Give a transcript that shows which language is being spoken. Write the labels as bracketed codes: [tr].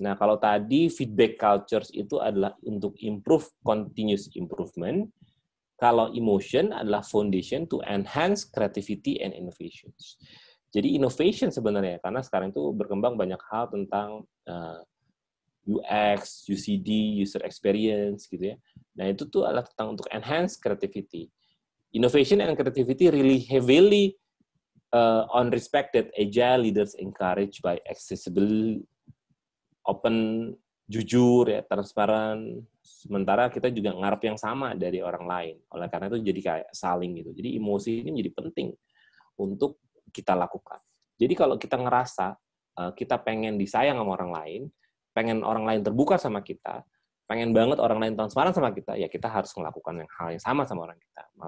[en] Nah, kalau tadi feedback cultures itu adalah untuk improve continuous improvement, kalau emotion adalah foundation to enhance creativity and innovations. [id] Jadi innovation sebenarnya, karena sekarang itu berkembang banyak hal tentang UX, UCD, user experience gitu ya. Nah, itu tuh adalah tentang untuk enhance creativity. [en] Innovation and creativity really heavily on respect that agile leaders encouraged by accessible, open, jujur, ya, transparan. [id] Sementara kita juga ngarep yang sama dari orang lain. Oleh karena itu jadi kayak saling gitu. Jadi emosi ini menjadi penting untuk kita lakukan. Jadi kalau kita ngerasa kita pengen disayang sama orang lain, pengen orang lain terbuka sama kita, pengen banget orang lain transparan sama kita, ya kita harus melakukan hal yang sama orang kita.